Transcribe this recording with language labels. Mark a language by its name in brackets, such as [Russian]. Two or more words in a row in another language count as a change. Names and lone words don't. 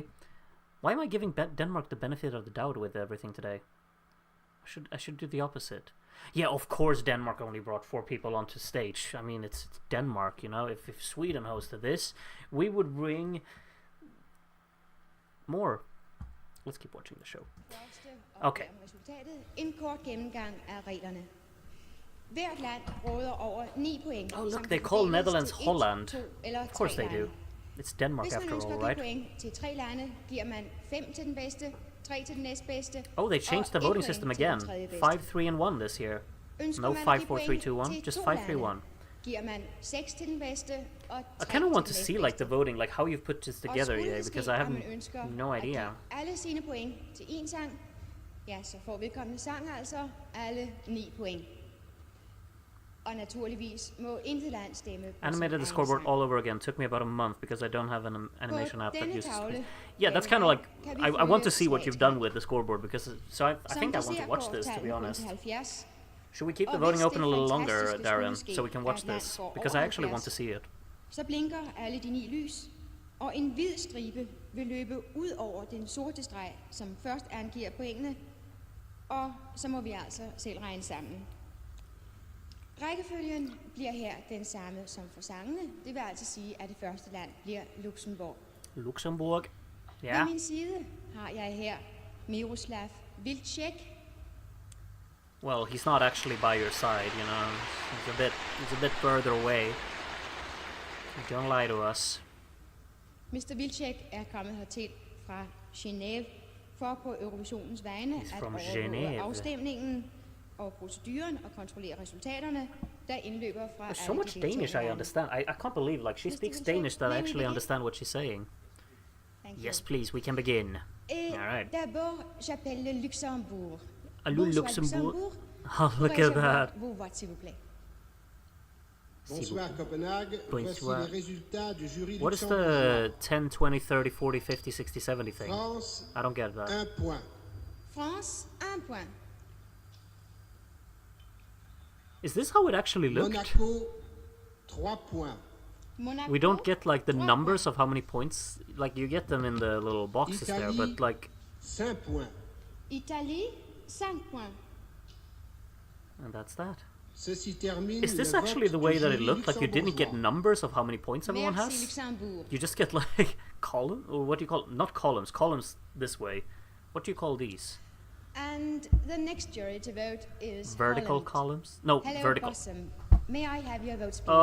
[English] Why am I giving Denmark the benefit of the doubt with everything today? I should do the opposite. Yeah, of course Denmark only brought 4 people onto stage. I mean, it's Denmark, you know. If Sweden hosted this, we would bring more. Let's keep watching the show. Okay. [Danish] En kort gennemgang af reglerne. Hvert land råder over 9 point. [English] Oh, look, they call Netherlands Holland. Of course they do. It's Denmark after all, right? [Danish] Point til 3 lande giver man 5 til den bedste. 3 til den næstbedste. [English] Oh, they changed the voting system again. 5, 3, and 1 this year. No 5, 4, 3, 2, 1. Just 5, 3, 1. [Danish] Giver man 6 til den bedste og 3 [English] I kind of want to see like the voting, like how you've put this together, yeah, because I have no idea. [Danish] Alle sine point til en sang. Ja, så får vedkommende sang altså alle 9 point. Og naturligvis må intet land stemme. [English] Animated the scoreboard all over again. Took me about a month because I don't have an animation app that uses. Yeah, that's kind of like I want to see what you've done with the scoreboard because I think I want to watch this, to be honest. Should we keep the voting open a little longer, Darren, so we can watch this? Because I actually want to see it. [Danish] Så blinker alle de 9 lys, og en hvid stribe vil løbe ud over den sorte streg, som først angiver pointene, og så må vi altså selv regne sammen. Rækkefølgen bliver her den samme som for sangene. Det vil altså sige, at det første land bliver Luxembourg. Luxembourg, ja. Ved min side har jeg her Miroslav Vilcek. [English] Well, he's not actually by your side, you know. He's a bit further away. Don't lie to us. [Danish] Mr. Vilcek er kommet hertil fra Genève for på Eurovisionens vegne at overvåge afstemningen og proceduren og kontrollere resultaterne, der indløber fra [English] There's so much Danish I understand. I can't believe like she speaks Danish that I actually understand what she's saying. Yes, please, we can begin. All right. [French] D'abord, j'appelle le Luxembourg. Luxembourg. [English] Oh, look at that. [French] Bonsoir Copenhague. Voici les résultats du jury. [English] What is the 10, 20, 30, 40, 50, 60, 70 thing? [French] France, [English] I don't get that. [French] 1 point. France, 1 point. [English] Is this how it actually looked? [French] Monaco, 3 points. Monaco, [English] We don't get like the numbers of how many points. Like you get them in the little boxes there, but like. [French] 5 points. Italie, 5 points. [English] And that's that. [French] Ceci termine [English] Is this [French] le [English] actually [French] vote [English] the way [French] du [English] that it [French] jury [English] looked? Like you didn't get [French] luxembourgeois. [English] numbers of how many points everyone [French] Merci [English] has? [French] Luxembourg. [English] You just get like column, or what do you call it? Not columns. Columns this way. What do you call these? And the next jury to vote is Vertical Holland. columns? No, Hello, vertical. Bossum. May I have your votes, please?